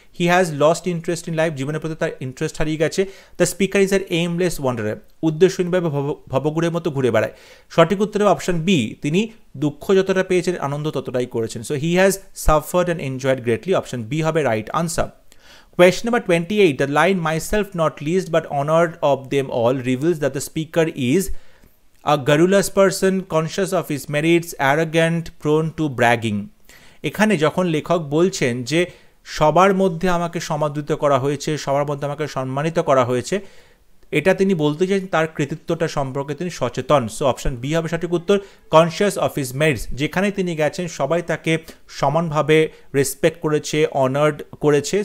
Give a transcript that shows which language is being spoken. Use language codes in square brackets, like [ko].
[en] he has lost interest in life, [bn] জীবনের প্রতি তার ইন্টারেস্ট হারিয়ে গেছে। [en] the speaker is a aimless wanderer, [bn] উদ্দেশ্যহীনভাবে ভবঘুরের মতো ঘুরে বেড়ায়। সঠিক উত্তর হবে অপশন বি, তিনি দুঃখ যতটা পেয়েছেন আনন্দ ততটাই করেছেন। [en] So he has suffered and enjoyed greatly, option B হবে right answer. Question number 28, the line myself not least but honored of them all reveals that the speaker is a garrulous person, conscious of his merits, arrogant, prone to bragging. [bn] এখানে যখন লেখক বলছেন যে সবার মধ্যে আমাকে সমাদৃত করা হয়েছে, সবার মধ্যে আমাকে সম্মানিত করা হয়েছে, এটা তিনি বলতে চান তার কৃতিত্বটা সম্পর্কে তিনি সচেতন। সো অপশন বি হবে সঠিক উত্তর, [en] conscious of his merits, [bn] যেখানে তিনি গেছেন সবাই তাকে সমানভাবে রেসপেক্ট করেছে, অনার্ড করেছে।